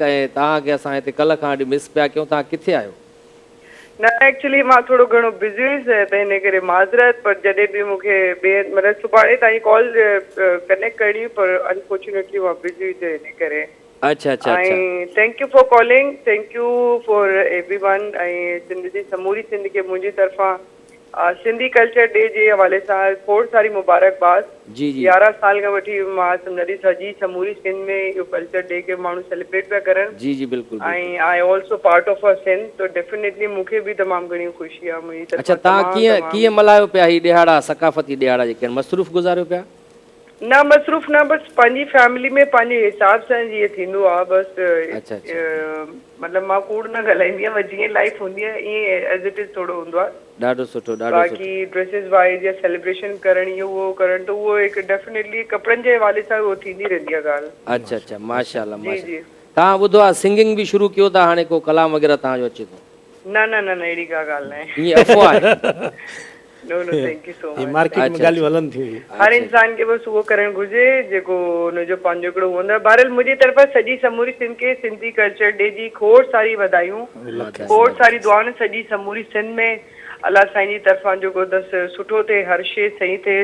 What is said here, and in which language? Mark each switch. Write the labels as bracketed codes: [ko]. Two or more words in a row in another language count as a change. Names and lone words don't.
[sd] ऐं तव्हांखे असां हिते कल्ह खां वठी मिस पिया कयूं, तव्हां किथे आहियो? न एक्चुअली मां थोरो घणो बिज़ी हुयसि त हिन करे माज़रत, पर जॾहिं बि मूंखे मतिलबु सुभाणे ताईं कॉल कनेक्ट करणी, पर अनफॉर्चुनेटली मां बिज़ी हुई त हिन करे। अच्छा अच्छा अच्छा। [en] ऐं thank you for calling, thank you for everyone. [sd] ऐं सिंध जी समूरी सिंध खे मुंहिंजी तरफ़ां सिंधी कल्चर डे जे हवाले सां खोड़ सारी मुबारकबाद। जी जी 11 साल खां वठी मां सम्झी सॼी समूरी सिंध में इहो कल्चर डे खे माण्हू सेलिब्रेट पिया करनि। जी जी बिल्कुलु। ऐं [en] I also part of a [sd] सिंध, तो डेफिनेटली मूंखे बि तमामु घणी ख़ुशी आहे मुंहिंजी तरफ़ां। अच्छा तव्हां कीअं मल्हायो पिया ही ॾिहाड़ा, सकाफ़ती ॾिहाड़ा जेके आहिनि, मसरूफ़ गुज़ारियो पिया? न मसरूफ़ न, बसि पंहिंजी फैमिली में पंहिंजे हिसाब सां जीअं थींदो आहे बसि। अच्छा मतिलबु मां कूड़ न ॻाल्हाईंदी आहियां, जीअं लाइफ हूंदी आहे ईअं [en] as it is [sd] थोरो हूंदो आहे। ॾाढो सुठो ॾाढो सुठो। बाक़ी ड्रेसिस वाइज या सेलिब्रेशन करण इहो उहो करण, त उहो हिकु डेफिनेटली कपिड़नि जे हवाले सां उहो थींदी रहंदी आहे ॻाल्हि। अच्छा अच्छा माशाल्लाह जी माशाल्लाह। जी। तव्हां ॿुधो आहे सिंगिंग बि शुरू कयो था हाणे, को कलाम वग़ैरह तव्हांजो अचे थो? न न न न अहिड़ी का ॻाल्हि न आहे। ईअं अफ़वाह आहे? [en] no no, thank you so much. [sd] मार्केट में ॻाल्हियूं हलनि थियूं। हर इंसान खे बसि उहो करणु घुरिजे जेको हुनजो पंहिंजो हिकिड़ो हूंदो आहे। बहरहाल मुंहिंजी तरफ़ां सॼी समूरी सिंध खे सिंधी कल्चर डे जी खोड़ सारी वधायूं, खोड़ सारी दुआऊं सॼी समूरी सिंध में। अलाह साईं जी तरफ़ां जेको अथसि सुठो थिए, हर शइ सही थिए।